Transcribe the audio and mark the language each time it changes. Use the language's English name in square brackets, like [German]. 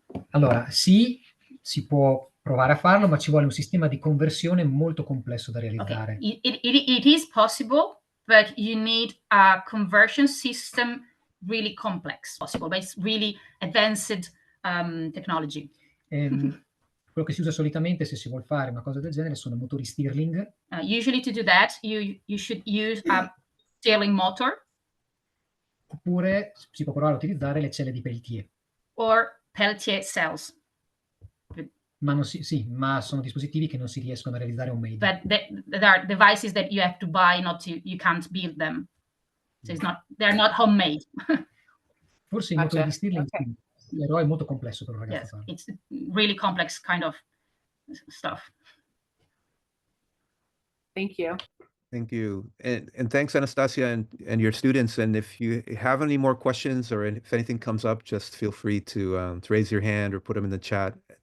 [Italian] Allora, sì, si può provare a farlo, ma ci vuole un sistema di conversione molto complesso da realizzare. [English] Okay. It is possible, but you need a conversion system really complex. Possible, but it's really advanced technology. [Italian] Quello che si usa solitamente se si vuol fare una cosa del genere sono motori Stirling. [English] Usually to do that, you should use a Stirling motor. [Italian] Oppure si può provare a utilizzare le celle di Peltier. [English] Or Peltier cells. [Italian] Ma ma sono dispositivi che non si riescono a realizzare homemade. [English] But there are devices that you have to buy, you can't build them. So they're not homemade. [Italian] Forse i motori di Stirling, però è molto complesso per un ragazzo farlo. [English] It's really complex kind of stuff. Thank you. Thank you. And thanks, Anastasia, and your students. And if you have any more questions or if anything comes up, just feel free to raise your hand or put them in the chat.